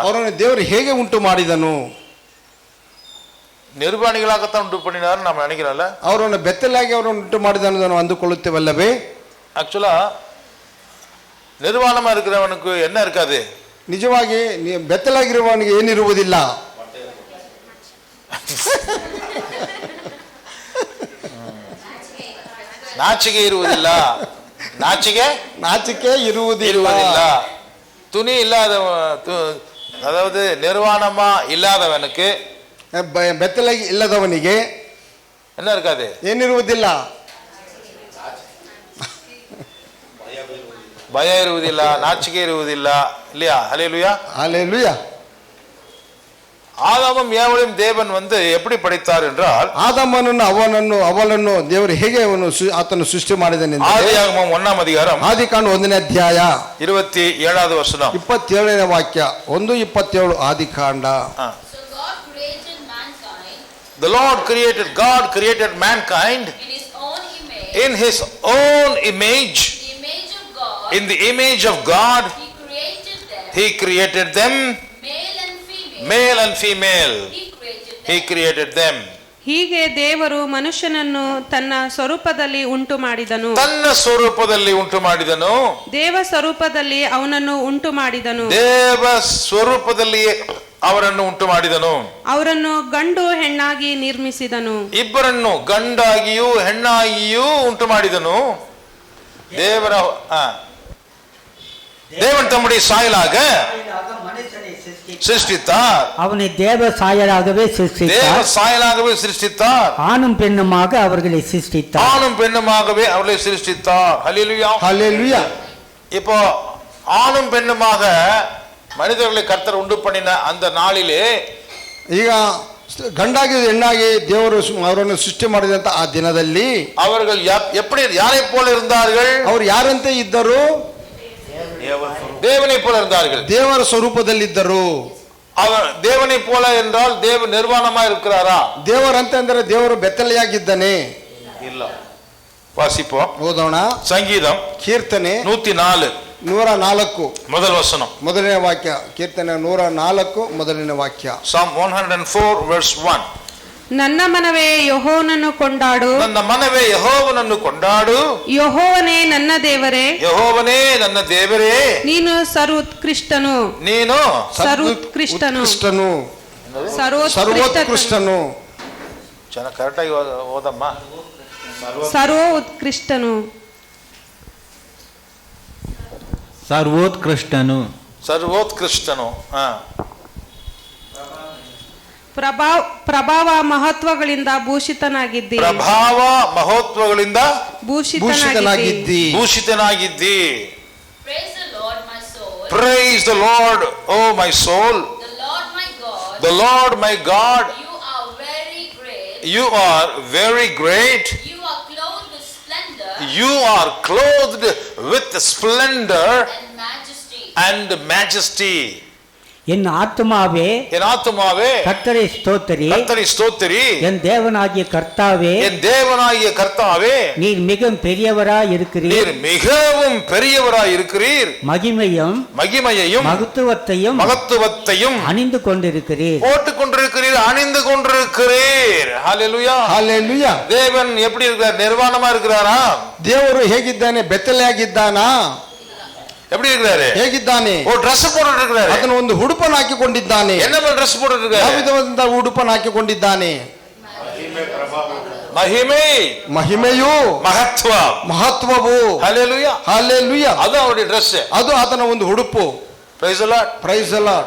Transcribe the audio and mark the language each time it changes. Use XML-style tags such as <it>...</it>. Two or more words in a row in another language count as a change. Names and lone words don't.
<kn>ಅವರನ್ನು ದೇವರು ಹೇಗೆ ಉಂಟು ಮಾಡಿದನು?</kn> <ta>நிர்வாணிகளாகத்தான் உண்டு பண்ணினார் நம்ம நினைக்கிறோம்ல.</ta> <kn>ಅವರನ್ನು ಬೆತ್ತಲಾಗಿ ಅವರನ್ನು ಉಂಟು ಮಾಡಿದನು ಅಂದುಕೊಳ್ಳುತ್ತೇವಲ್ಲವೇ?</kn> <ta>ஆக்சுவலா நிர்வாணமா இருக்கிறவனுக்கு என்ன இருக்காது?</ta> <kn>ನಿಜವಾಗಿ ಬೆತ್ತಲಾಗಿರುವವನಿಗೆ ಏನಿರುವುದಿಲ್ಲ. ನಾಚಿಕೆ ಇರುವುದಿಲ್ಲ. ನಾಚಿಕೆ ಇರುವುದಿಲ್ಲ.</kn> <ta>துணி இல்லாத, அதாவது நிர்வாணமா இல்லாதவனுக்கு,</ta> <kn>ಬೆತ್ತಲಾಗಿ ಇಲ್ಲದವನಿಗೆ</kn> <ta>என்ன இருக்காது?</ta> <kn>ಏನಿರುವುದಿಲ್ಲ. ಭಯ ಇರುವುದಿಲ್ಲ, ನಾಚಿಕೆ ಇರುವುದಿಲ್ಲ,</kn> <ta>இல்லையா? ஹல்லேலூயா. ஹல்லேலூயா. ஆதாமும் ஏவாளையும் தேவன் எப்படி படைத்தார் என்றால்,</ta> <kn>ಆದಾಮನನ್ನು ಅವಳನ್ನು ದೇವರು ಹೇಗೆ ಆತನು ಸೃಷ್ಟಿ ಮಾಡಿದನೆಂದರೆ,</kn> <ta>ஆதியாகமம் 1ாம் அதிகாரம்</ta> <kn>ಆದಿಕಾಂಡ 1ನೇ ಅಧ್ಯಾಯ</kn> <ta>27வது ವಚனம்</ta> <kn>27ನೇ ವಾಕ್ಯ 1:27 ಆದಿಕಾಂಡ.</kn> <en>God created mankind in his own image. In the image of God he created them. Male and female he created them.</en> <kn>ಹೀಗೆ ದೇವರು ಮನುಷ್ಯನನ್ನು ತನ್ನ ಸ್ವರೂಪದಲ್ಲಿ ಉಂಟು ಮಾಡಿದನು. ದೇವ ಸ್ವರೂಪದಲ್ಲಿ ಅವನನ್ನು ಉಂಟು ಮಾಡಿದನು. ಅವರನ್ನು ಉಂಟು ಮಾಡಿದನು. ಅವರನ್ನು ಗಂಡು ಹೆಣ್ಣಾಗಿ ನಿರ್ಮಿಸಿದನು. ಇಬ್ಬರನ್ನು ಗಂಡಾಗಿಯೂ ಹೆಣ್ಣಾಗಿಯೂ ಉಂಟು ಮಾಡಿದನು.</kn> <ta>தேவன் தம்முடைய சாயலாக சிருஷ்டித்தார். அவனை தேவ சாயலாகவே சிருஷ்டித்தார். ஆணும் பெண்ணுமாக அவர்களை சிருஷ்டித்தார். ஹல்லேலூயா. ஹல்லேலூயா. இப்போ ஆணும் பெண்ணுமாக மனிதர்களை கர்த்தர் உண்டு பண்ணின அந்த நாளிலே,</ta> <kn>ಈಗ ಗಂಡಾಗಿ ಹೆಣ್ಣಾಗಿ ದೇವರು ಅವರನ್ನು ಸೃಷ್ಟಿ ಮಾಡಿದಂತ ಆ ದಿನದಲ್ಲಿ</kn> <ta>அவர்கள் எப்படி யாரை போல இருந்தார்கள்?</ta> <kn>ಅವರು ಯಾರಂತೆ ಇದ್ದರು?</kn> <ta>தேவனை போல இருந்தார்கள்.</ta> <kn>ದೇವರ ಸ್ವರೂಪದಲ್ಲಿದ್ದರು.</kn> <ta>அவர் தேவனை போல என்றால் தேவ நிர்வாணமா இருக்கிறாரா?</ta> <kn>ದೇವರಂತೆ ಅಂದರೆ ದೇವರು ಬೆತ್ತಲೆಯಾಗಿದ್ದಾನೆ? ಇಲ್ಲ. வாசிப்போம். ಓದೋಣ.</kn> <ta>ಸಂಗೀதம்</ta> <kn>ಕೀರ್ತನೆ 104 ಮೊದಲ ವಚನ ಮೊದಲನೇ ವಾಕ್ಯ. ಕೀರ್ತನೆ 104 ಮೊದಲನೇ ವಾಕ್ಯ.</kn> <en>Psalm 104 verse 1.</en> <kn>ನನ್ನ ಮನವೇ ಯೆಹೋವನನ್ನು ಕೊಂಡಾಡು, ನನ್ನ ಮನವೇ ಯೆಹೋವನನ್ನು ಕೊಂಡಾಡು, ಯೆಹೋವನೇ ನನ್ನ ದೇವರೇ, ಯೆಹೋವನೇ ನನ್ನ ದೇವರೇ, ನೀನು ಸರ್ವೋತ್ಕೃಷ್ಟನು, ಸರ್ವೋತ್ಕೃಷ್ಟನು. ಚೆನ್ನಾಗಿ ಕರೆಕ್ಟಾಗಿ ಓದಮ್ಮ. ಸರ್ವೋತ್ಕೃಷ್ಟನು. ಪ್ರಭಾವ ಮಹತ್ವಗಳಿಂದ ಭೂಷಿತನಾಗಿದ್ದಿ.</kn> <en>Praise the Lord, oh my soul. The Lord my God. You are very great. You are clothed with splendor and majesty.</en> <ta>என் ஆத்துமாவே கர்த்தரை ஸ்தோத்திரி. என் தேவனாகிய கர்த்தாவே நீர் மிகவும் பெரியவராய் இருக்கிறீர். மகிமையும் மகத்துவத்தையும் அணிந்து கொண்டிருக்கிறீர். அணிந்து கொண்டிருக்கிறீர். ஹalleluya.</ta> <kn>ಹಾಲೆಲೂಯಾ.</kn> <ta>தேவன் எப்படி இருக்கிறார்? நிர்வாணமா இருக்கிறாரா?</ta> <kn>ದೇವರು ಹೇಗಿದ್ದಾನೆ? ಬೆತ್ತಲೆಯಾಗಿದ್ದಾನಾ?</kn> <ta>எப்படி இருக்கிறாரு?</ta> <kn>ಹೇಗಿದ್ದಾನೆ?</kn> <ta>ஒரு Dress போட்டுட்டு இருக்கிறாரு.</ta> <kn>ಅದನ್ನು ಒಂದು ಉಡುಪನ್ನು ಹಾಕಿಕೊಂಡಿದ್ದಾನೆ.</kn> <ta>என்ன Dress போட்டுட்டு</ta> <kn>ಯಾವ</kn> <ta>இருக்காரு?</ta> <kn>ವಿಧವಾದ ಉಡುಪನ್ನು ಹಾಕಿಕೊಂಡಿದ್ದಾನೆ?</kn> <ta>மகிமை,</ta> <kn>ಮಹಿಮೆಯು,</kn> <ta>மகத்துவ,</ta> <kn>ಮಹತ್ವವು.</kn> <ta>ஹalleluya.</ta> <kn>ಹಾಲೆಲೂಯಾ.</kn> <ta>அது அவருடைய Dress.</ta> <kn>ಅದು ಆತನ ಒಂದು ಉಡುಪು.</kn> <en>Praise the Lord. Praise the Lord.</en>